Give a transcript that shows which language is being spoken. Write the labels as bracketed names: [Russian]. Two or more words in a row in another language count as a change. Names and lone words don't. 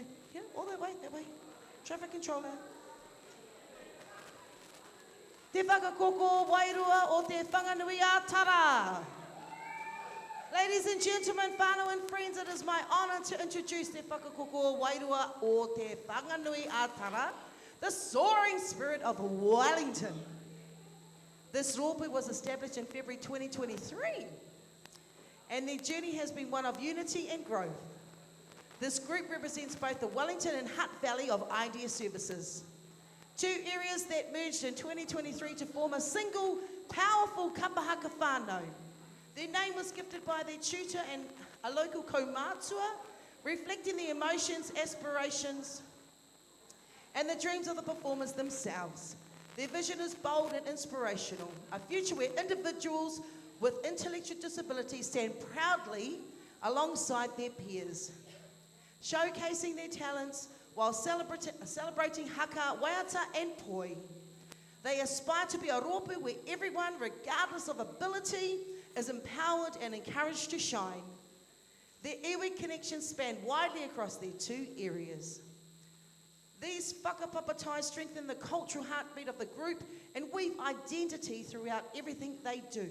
[English] Yeah, all that way, that way. Traffic controller. [Māori] Te whakakoko wairua o te whanganui a Tara. [English] Ladies and gentlemen, whānau and friends, it is my honour to introduce [Māori] te whakakoko wairua o te whanganui a Tara, [English] the soaring spirit of Wellington. This rōpū was established in February 2023, and their journey has been one of unity and growth. This group represents both the Wellington and Hutt Valley of Idea Services, two areas that merged in 2023 to form a single, powerful kapahaka whānau. Their name was gifted by their tutor and a local kaumātua, reflecting the emotions, aspirations, and the dreams of the performers themselves. Their vision is bold and inspirational, a future where individuals with intellectual disabilities stand proudly alongside their peers, showcasing their talents while celebrating haka, waiata and poi. They aspire to be a rōpū where everyone, regardless of ability, is empowered and encouraged to shine. Their iwi connections span widely across their two areas. These whakapapa ties strengthen the cultural heartbeat of the group and weave identity throughout everything they do.